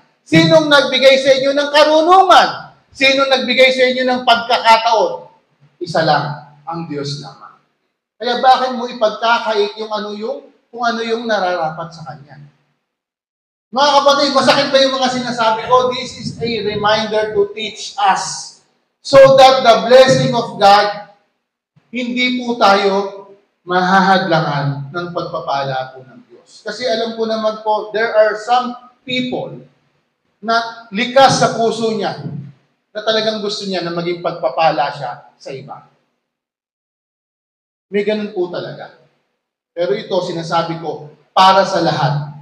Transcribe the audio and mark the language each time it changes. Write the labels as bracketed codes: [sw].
[tl] Sinong nagbigay sa inyo ng karunungan? Sinong nagbigay sa inyo ng pagkakataon? Isa lang, ang Diyos lamang. Kaya bakit mo ipagkakait kung ano yung nararapat sa Kanya? Mga kapatid, masakit ba yung mga sinasabi ko? [en] This is a reminder to teach us so that the blessing of God, [tl] hindi po tayo mahahadlangan ng pagpapala po ng Diyos. Kasi alam ko naman po, [en] there are some people [tl] na likas sa puso niya na talagang gusto niya na maging pagpapala siya sa iba. May ganun po talaga. Pero ito, sinasabi ko, para sa lahat.